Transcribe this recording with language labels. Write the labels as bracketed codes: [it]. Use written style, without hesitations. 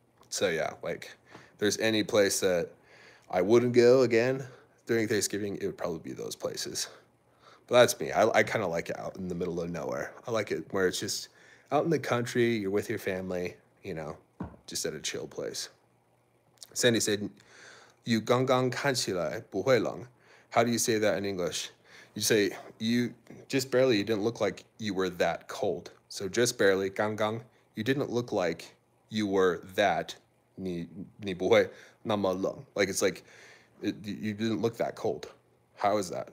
[en] So yeah, like there's any place that I wouldn't go again during Thanksgiving, it would probably be those places. But that's me. I kind of like it out in the middle of nowhere. I like it where it's just out in the country, you're with your family, you know, just at a chill place. Sandy said, you [zh] 刚刚看起来不会冷. [en] How do you say that in English? You say, you just barely, you didn't look like you were that cold. So just barely, 刚刚, you didn't look like you were that, [zh] 你不会那么冷. [en] Like it's like, you didn't look that cold. How is that?